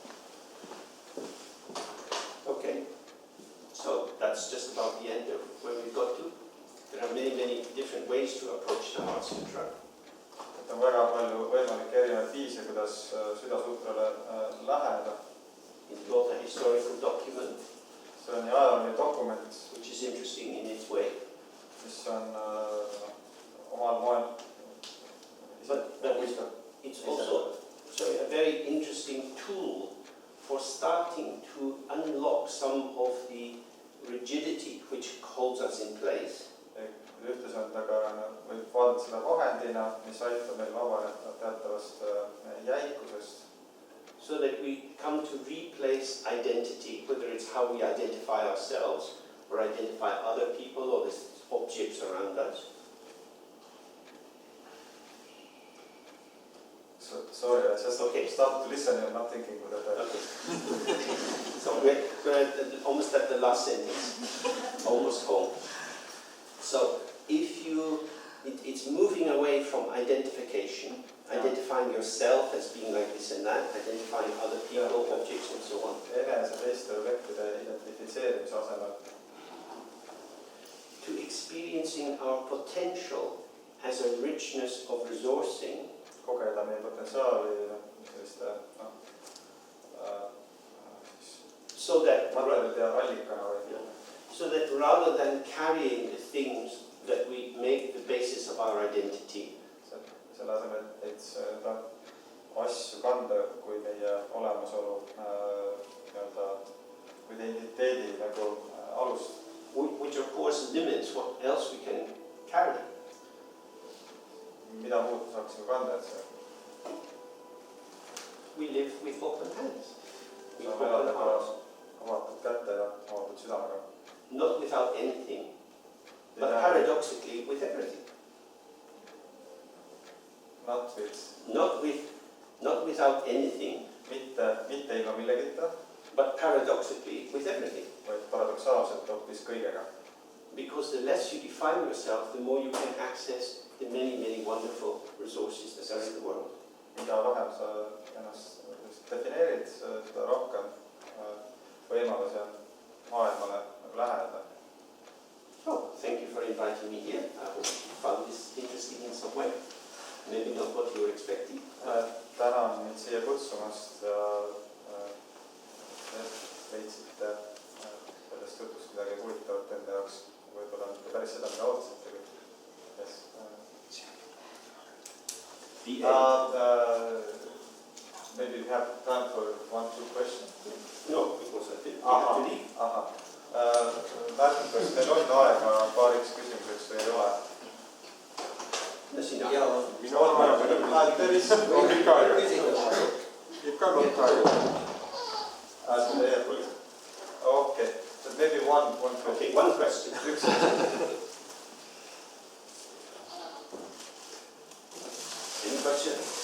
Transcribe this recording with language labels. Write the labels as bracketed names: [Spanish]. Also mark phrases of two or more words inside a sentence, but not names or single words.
[English] Okay, so that's just about the end of where we've got to. There are many different ways to approach the Heart Sutra. [Estonian] On väga palju võimalikke erinevaid viise, kuidas südasutrale läheneda. [English] It's got a historical document. [Estonian] See on ajalooline dokument, [English] which is interesting in its way. [Estonian] Mis on omal moel. [English] But it's also a very interesting tool for starting to unlock some of the rigidity which holds us in place. [Estonian] ühtlasi on ta ka, võib vaadata seda vahendina, mis aitab meil vabaneda teatavast jäikusest. [English] So that we come to replace identity, whether it's how we identify ourselves or identify other people or the objects around us. Sorry, I just started to listen and not thinking what that. Okay. So we're almost at the last sentence, almost home. So if it's moving away from identification, identifying yourself as being like this and that, identifying other people, objects and so on. [Estonian] Enese teiste objektide identifitseerimise asemel. [English] To experiencing our potential as a richness of resourcing. [Estonian] Kogeda meie potentsiaali selliste [English] so that [Estonian] materjalide allikana või. [English] So that rather than carrying the things that we make the basis of our identity. [Estonian] Selle asemel, et seda asju kanda kui meie olemasolu kui identiteedi nagu alust. [English] Which of course limits what else we can carry. [Estonian] Mida muud saaksime kanda, et see? [English] We live with open hands. We [Estonian] saame elada ka avatud kätte ja avatud südamega. [English] Not without anything, but paradoxically with everything. Not without anything. [Estonian] Mitte ilma millegita. [English] But paradoxically with everything. [Estonian] Vaid paradoksaalselt hoopis kõigega. [English] Because the less you define yourself, the more you can access the many, many wonderful resources that are in the world. [Estonian] Mida vähem sa ennast defineerid, seda rohkem võimalusi on maailmale läheneda. [English] Oh, thank you for inviting me here. I hope you found this interesting in some way. Maybe not what you were expecting. [Estonian] Tänan mind siia kutsumast ja leidsite sellest jutust midagi huvitavat enda jaoks. Võib-olla mitte päris seda, mida ootasite. [English] Yes. Maybe we have time for 1-2 questions. No, because I think we have to leave. [Estonian] Märkin, kas meil on aega paariks küsimuseks või ei ole? Sina. [English] There is You've got a lot of time. Okay, so maybe one question. Okay, one question. Any question?